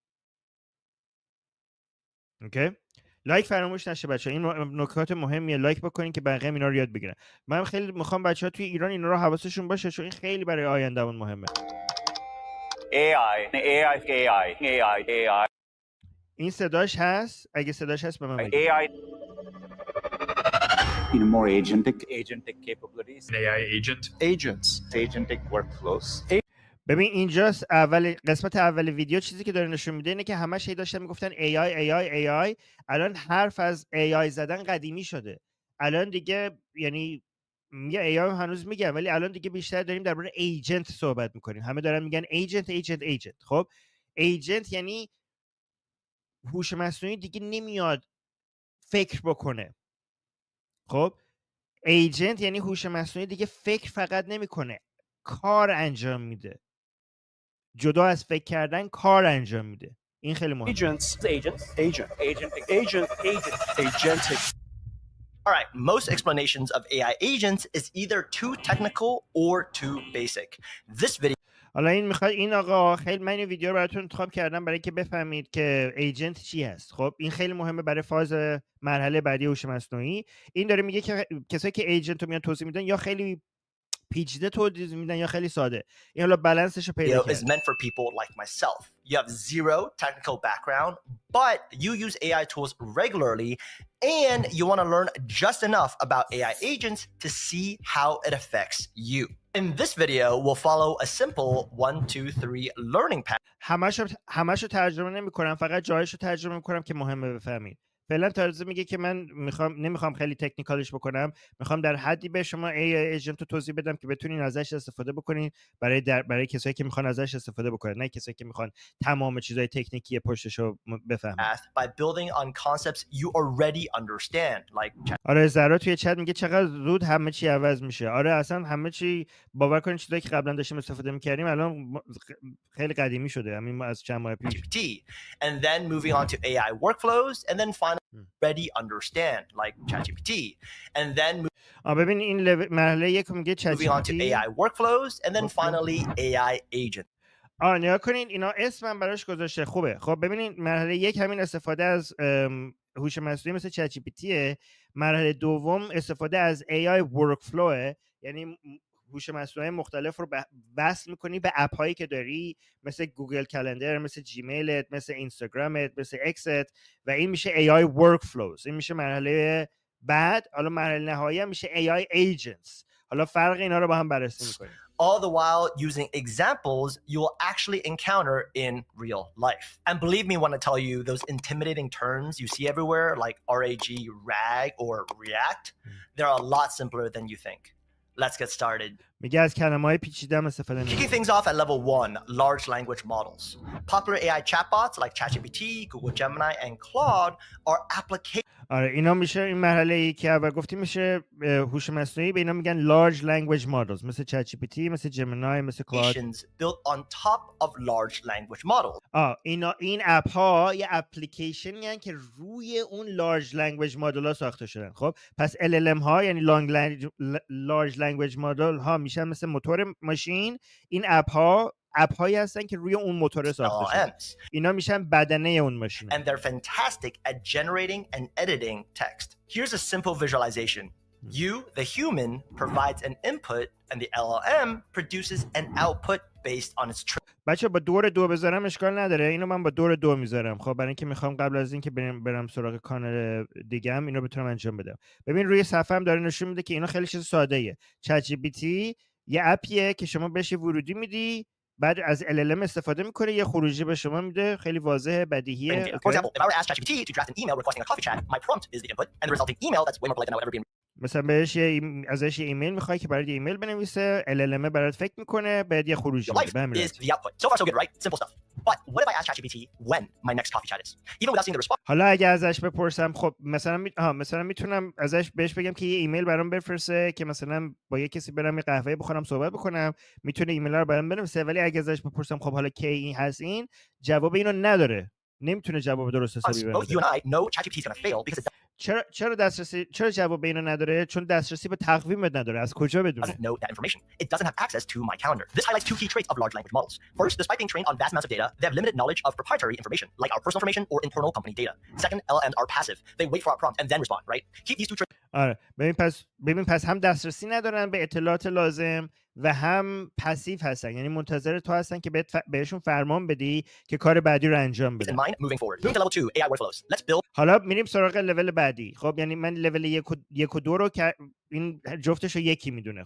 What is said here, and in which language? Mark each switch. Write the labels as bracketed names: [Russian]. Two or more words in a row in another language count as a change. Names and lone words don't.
[Persian] اوکی، لایک فراموش نشه بچه، این نکات مهمیه، لایک بکنین که بقیه اینا رو یاد بگیرن. من خیلی میخوام بچه‌ها توی ایران اینا رو حواسشون باشه چون این خیلی برای آیندهمون مهمه. AI. این صداش هست؟ اگه صداش هست به من بگید. AI [English] more agentic capabilities. AI agentic workflows. [Persian] ببین اینجاست قسمت اول ویدیو چیزی که داره نشون میده اینه که همش داشتن میگفتن AI. الان حرف از AI زدن قدیمی شده. الان دیگه یعنی یه AI هنوز میگن، ولی الان دیگه بیشتر داریم درباره ایجنت صحبت میکنیم. همه دارن میگن ایجنت. خب ایجنت یعنی هوش مصنوعی دیگه نمیاد فکر بکنه. خب ایجنت یعنی هوش مصنوعی دیگه فکر فقط نمیکنه، کار انجام میده. جدا از فکر کردن کار انجام میده. این خیلی مهمه. Agentic. [English] All right, most explanations of AI agents is either too technical or too basic. This video [Persian] حالا این آقا خیلی من این ویدیو رو براتون انتخاب کردم برای که بفهمید که ایجنت چی هست. خب این خیلی مهمه برای فاز مرحله بعدی هوش مصنوعی. این داره میگه که کسایی که ایجنت رو میان توضیح میدن یا خیلی پیچیده توضیح میدن یا خیلی ساده. این حالا بالانسش رو پیدا کرد. [English] is meant for people like myself. You have zero technical background, but you use AI tools regularly and you want to learn just enough about AI agents to see how it affects you. In this video, we'll follow a simple 1, 2, 3 learning path. [Persian] همشو ترجمه نمی‌کنم، فقط جایشو ترجمه می‌کنم که مهمه بفهمید. فعلا تازه میگه که من نمیخوام خیلی تکنیکالش بکنم، میخوام در حدی به شما ایجنت رو توضیح بدم که بتونین ازش استفاده بکنین برای کسایی که میخوان ازش استفاده بکنن، نه کسایی که میخوان تمام چیزای تکنیکی پشتش رو بفهمن. [English] By building on concepts you already understand, like [Persian] آره زرا توی چت میگه چقدر زود همه چی عوض میشه. آره اصلا همه چی باور کنین چیزایی که قبلا داشتیم استفاده میکردیم الان خیلی قدیمی شده، همین ما از چند ماه پیش. [English] And then moving on to AI workflows and then finally already understand like ChatGPT and then [Persian] ببین این مرحله یک میگه [English] moving on to AI workflows and then finally AI agent. [Persian] نیا کنین اینا اسمم براش گذاشته. خوبه. خب ببینین مرحله یک همین استفاده از هوش مصنوعی مثل چت جی پی تیه. مرحله دوم استفاده از [English] AI workflow، [Persian] یعنی هوش مصنوعی مختلف رو وصل میکنی به اپ هایی که داری، مثل گوگل کلندر، مثل جیمیلت، مثل اینستاگرامت، مثل اکست، و این میشه [English] AI workflows. [Persian] این میشه مرحله بعد. حالا مرحله نهایی هم میشه [English] AI agents. [Persian] حالا فرق اینا رو با هم بررسی میکنیم. [English] All the while using examples you will actually encounter in real life. And believe me when I tell you those intimidating terms you see everywhere like RAG or React, they're a lot simpler than you think. Let's get started. [Persian] میگه از کلمه‌های پیچیده هم استفاده نمی‌کنه. [English] Kicking things off at level 1, large language models. Popular AI chatbots like ChatGPT, Google Gemini, and Claude are applications. [Persian] آره اینا میشه این مرحله ای که اول گفتیم میشه هوش مصنوعی، به اینا میگن [English] large language models، [Persian] مثل ChatGPT، مثل Gemini، مثل Claude. [English] Built on top of large language models. [Persian] این اپ ها یه اپلیکیشنی هستن که روی اون [English] large language model [Persian] ها ساخته شدن. خب پس LLM ها یعنی [English] large language model [Persian] ها میشن مثل موتور ماشین. این اپ هایی هستن که روی اون موتور ساخته شدن. اینا میشن بدنه اون ماشین. [English] And they're fantastic at generating and editing text. Here's a simple visualization. You, the human, provides an input and the LLM produces an output based on its [Persian] بچه با دور 2 بذارم اشکال نداره. اینو من با دور 2 میذارم. خب برای اینکه میخوام قبل از اینکه برم سراغ کانال دیگه هم اینو بتونم انجام بدم. ببین روی صفحه هم داره نشون میده که اینا خیلی چیز ساده ایه. چت جی پی تی یه اپیه که شما بهش ورودی میدی، بعد از LLM استفاده میکنه، یه خروجی به شما میده، خیلی واضحه، بدیهیه. [English] For example, if I were to ask ChatGPT to draft an email requesting a coffee chat, my prompt is the input and the resulting email that's way more polite than I would ever be. [Persian] مثلا ازش یه ایمیل میخوای که برات ایمیل بنویسه، LLM برات فکر میکنه، بعد یه خروجی میده. [English] Is the output. So far so good, right? Simple stuff. But what if I ask ChatGPT when my next coffee chat is? Even without seeing the response. [Persian] حالا اگه ازش بپرسم، خب مثلا میتونم بهش بگم که یه ایمیل برام بفرسته که مثلا با یه کسی برم یه قهوه بخورم صحبت بکنم، میتونه ایمیل رو برام بنویسه. ولی اگه ازش بپرسم خب حالا کی این هست، این جواب اینو نداره، نمیتونه جواب درست حسابی بده. [English] Both you and I know ChatGPT is going to fail because [Persian] چرا جواب اینو نداره؟ چون دسترسی به تقویمت نداره. از کجا بدونه؟ [English] doesn't know that information. It doesn't have access to my calendar. This highlights two key traits of large language models. First, despite being trained on vast amounts of data, they have limited knowledge of proprietary information, like our personal information or internal company data. Second, LLMs are passive. They wait for our prompt and then respond, right? Keep these two traits. [Persian] آره ببین پس هم دسترسی ندارن به اطلاعات لازم و هم پسیو هستن، یعنی منتظر تو هستن که بهشون فرمان بدی که کار بعدی رو انجام بدن. [English] Moving to level 2, AI workflows. Let's build. [Persian] حالا میریم سراغ لول بعدی. خب یعنی من لول 1 و 2 رو که این جفتش رو یکی میدونه.